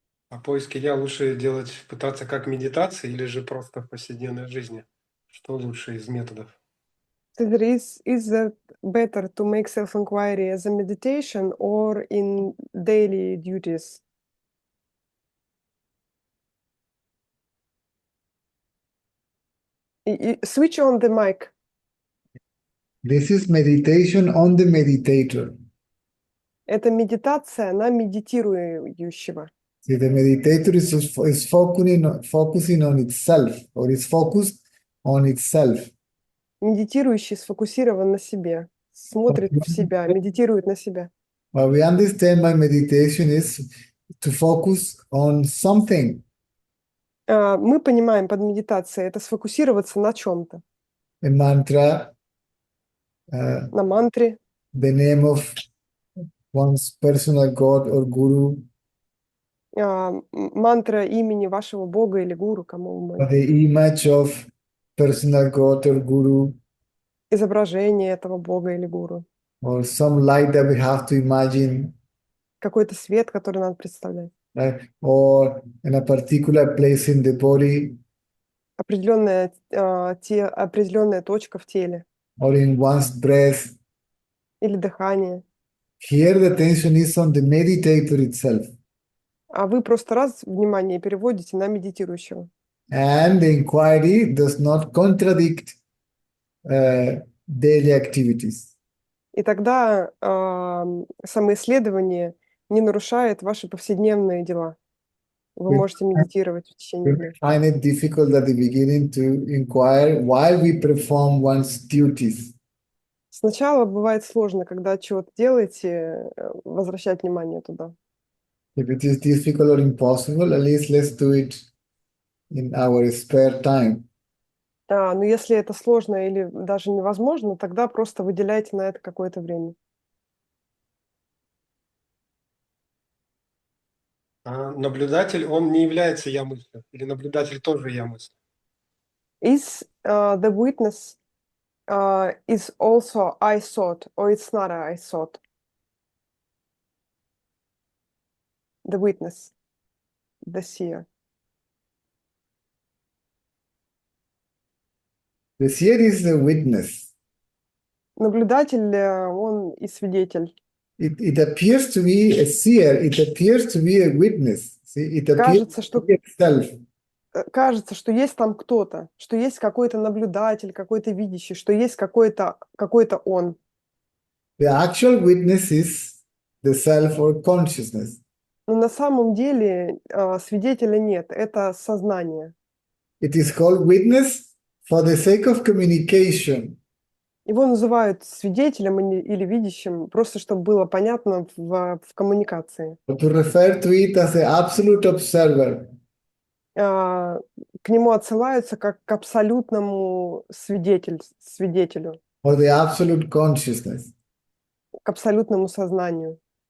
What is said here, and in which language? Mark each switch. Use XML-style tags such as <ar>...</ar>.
<ru>А поиски «я» лучше делать, пытаться как медитации или же просто в повседневной жизни? Что лучше из методов?</ru> <en>There is that better to make self-inquiry as a meditation or in daily duties? Switch on the mic. This is meditation on the meditator.</en> <ru>Это медитация на медитирующего.</ru> <en>See, the meditator is focusing on itself, or is focused on itself.</en> <ru>Медитирующий сфокусирован на себе, смотрит в себя, медитирует на себя.</ru> <en>What we understand by meditation is to focus on something.</en> <ru>Мы понимаем под медитацией это сфокусироваться на чем-то.</ru> <en>A mantra,</en> <ru>На мантре,</ru> <en>the name of one's personal God or guru,</en> <ru>мантра имени вашего Бога или гуру, кому вы</ru> <en>or the image of personal God or guru,</en> <ru>изображение этого Бога или гуру.</ru> <en>or some light that we have to imagine,</en> <ru>Какой-то свет, который надо представлять.</ru> <en>right? Or in a particular place in the body,</en> <ru>Определенная точка в теле</ru> <en>or in one's breath.</en> <ru>или дыхание.</ru> <en>Here the attention is on the meditator itself.</en> <ru>А вы просто раз внимание переводите на медитирующего.</ru> <en>And the inquiry does not contradict daily activities.</en> <ru>И тогда самоисследование не нарушает ваши повседневные дела. Вы можете медитировать в течение</ru> <en>We</en> <ru>дня.</ru> <en>find it difficult at the beginning to inquire while we perform one's duties.</en> <ru>Сначала бывает сложно, когда чего-то делаете, возвращать внимание туда.</ru> <en>If it is difficult or impossible, at least let's do it in our spare time.</en> <ru>Но если это сложно или даже невозможно, тогда просто выделяйте на это какое-то время. А наблюдатель, он не является «я» мыслью? Или наблюдатель тоже «я» мысль?</ru> <en>Is the witness is also I thought, or it's not a I thought? The witness, the seer. The seer is the witness.</en> <ru>Наблюдатель, он и свидетель.</ru> <en>It appears to be a seer. It appears to be a witness. See, it appears</en> <ru>Кажется,</ru> <en>to</en> <ru>что</ru> <en>be itself.</en> <ru>кажется, что есть там кто-то, что есть какой-то наблюдатель, какой-то видящий, что есть какой-то он.</ru> <en>The actual witness is the self or consciousness.</en> <ru>Но на самом деле свидетеля нет, это сознание.</ru> <en>It is called witness for the sake of communication.</en> <ru>Его называют свидетелем или видящим, просто чтобы было понятно в коммуникации.</ru> <en>Or to refer to it as the absolute observer.</en> <ru>К нему отсылаются как к абсолютному свидетелю,</ru> <en>Or the absolute consciousness.</en> <ru>к абсолютному сознанию.</ru>